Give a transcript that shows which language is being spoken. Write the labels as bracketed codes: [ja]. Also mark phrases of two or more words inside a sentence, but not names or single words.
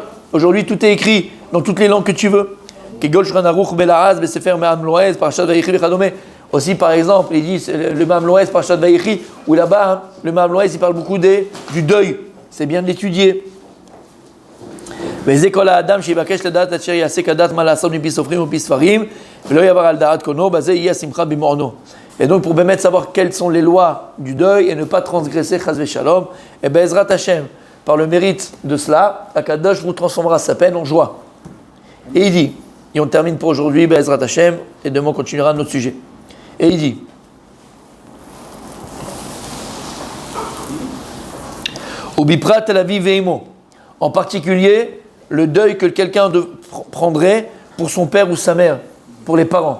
[fr] Aujourd'hui, tout est écrit dans toutes les langues que tu veux. Aussi, par exemple, il dit le Ma'am Loès, Parashat Vayechi, où là-bas, hein, le Ma'am Loès, il parle beaucoup du deuil. C'est bien de l'étudier. Et donc pour permettre de savoir quelles sont les lois du deuil et ne pas transgresser [he] חס ושלום, [fr] et [he] בעזרת השם, [fr] par le mérite de cela, Akadosh vous transformera sa peine en joie. Et il dit, et on termine pour aujourd'hui, [he] בעזרת השם, [fr] et demain on continuera notre sujet. Et il dit, [he] ובפרט לאביו ולאמו, [fr] en particulier le deuil que quelqu'un prendrait pour son père ou sa mère, pour les parents.